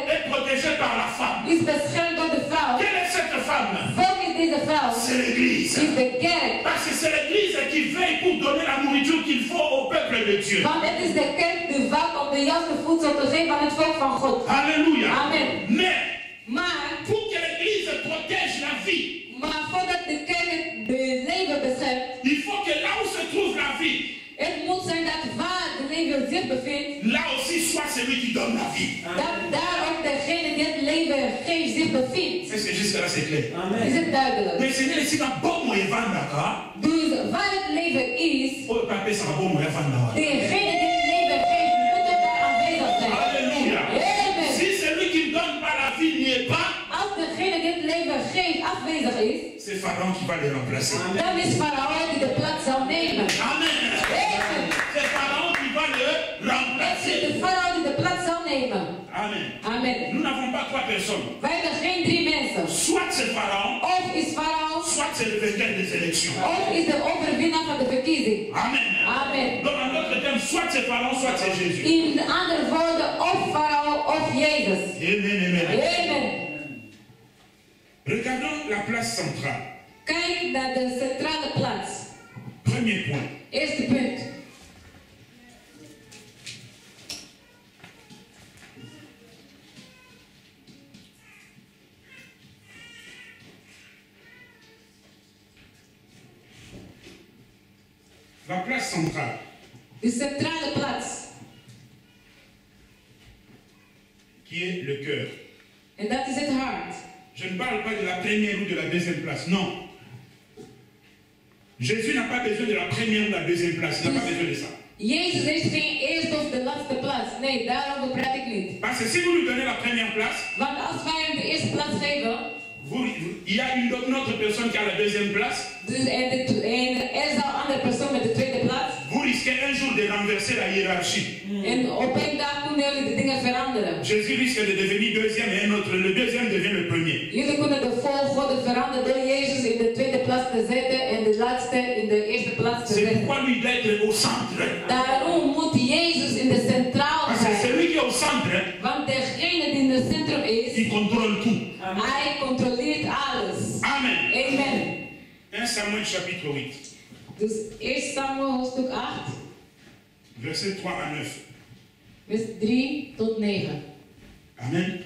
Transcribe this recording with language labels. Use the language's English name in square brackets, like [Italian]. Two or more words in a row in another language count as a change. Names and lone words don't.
[French] est protégée par la femme. [Dutch] is beschermd door de vrouw. [French] Quelle est cette femme? [Dutch] Volk is deze vrouw, [French] C'est l'église. [Dutch] is de kerk. [French] Parce que c'est l'église qui veille pour donner la nourriture qu'il faut au peuple de Dieu. [Dutch] Want het is de kerk die wacht om de juiste voedsel te geven aan het volk van God. [French] Alléluia. [Dutch] Amen. [French] Mais [Dutch] Maar, [French] pour que l'église protège la vie, [Dutch] maar voordat de kerk de leven beschermt, [French] il faut que là où se trouve la vie, [Dutch] het moet zijn dat waar de leven zich bevindt, [French] là aussi soit celui qui donne la vie. [Dutch] dat daar ook degene die het leven geeft zich bevindt. [French] Est-ce que jusque là c'est clair? [Dutch] Is het duidelijk? [French] Mais c'est ici dans bon moyen d'accord. [Dutch] Dus waar het leven is, [French] Oh, papa, c'est un bon moyen d'accord. [Dutch] degene die het leven geeft, moet ook daar aanwezig zijn. [French] Alléluia. [Dutch] Amen. [French] Si celui qui ne donne pas la vie n'y est pas, [Dutch] Als degene die het leven geeft afwezig is, [French] c'est Pharaon qui va les remplacer. [Dutch] dan is Farao die de plaats zal nemen. [French] Amen. [Dutch] Amen. [French] C'est Pharaon qui va le [Dutch] Het is [French] remplacer. [Dutch] de Farao die de plaats zal nemen. [French] Amen. [Dutch] Amen. [French] Nous n'avons pas trois personnes. [Dutch] Wij hebben geen 3 mensen. [French] Soit c'est Pharaon, [Dutch] Of is Farao, [French] soit c'est le vainqueur des élections. [Dutch] of is de overwinnaar van de verkiezing. [French] Amen. [Dutch] Amen. [French] Donc en d'autres termes, soit c'est Pharaon, soit c'est Jésus. [Dutch] In andere woorden, of Farao of Jezus. [French] Amen, amen. [Dutch] Amen. [French] Regardons la place centrale. [Dutch] Kijk naar de centrale plaats. [French] Premier point. [Dutch] Eerste punt. [French] La place centrale. [Dutch] De centrale plaats. [French] Qui est le cœur. [Dutch] En dat is het hart. [French] Je ne parle pas de la première ou de la deuxième place, non. Jésus n'a pas besoin de la première ou de la deuxième place, il n'a pas besoin de ça. [Dutch] Jezus heeft geen eerste of de laatste plaats. Nee, daarover praat ik niet. [French] Parce que si vous lui donnez la première place, [Dutch] Want als wij hem de eerste plaats geven, [French] il y a une autre personne qui a la deuxième place, [Dutch] dus er zal een andere persoon met de tweede plaats. [French] vous risquez un jour de renverser la hiérarchie. [Dutch] En op een dag kunnen jullie de dingen veranderen. [French] Jésus risque de devenir deuxième et un autre, le deuxième devient le premier. [Dutch] Jullie kunnen de volgorde veranderen door Jezus in de tweede plaats te zetten en de laatste in de eerste plaats te [French] C'est [Dutch] zetten. [French] pourquoi lui doit être au centre. [Dutch] Daarom moet Jezus in de centraal [French] Parce que [Dutch] zijn. [French] celui qui est au centre, [Dutch] Want degene die in het centrum is, [French] il contrôle tout. [Dutch] hij controleert alles. [French] Amen. [Dutch] Amen. [French] 1 Samuel chapitre 8, [Dutch] Dus 1 Samuel hoofdstuk 8, [French] verset 3 à 9. [Dutch] vers 3 tot 9. [French] Amen.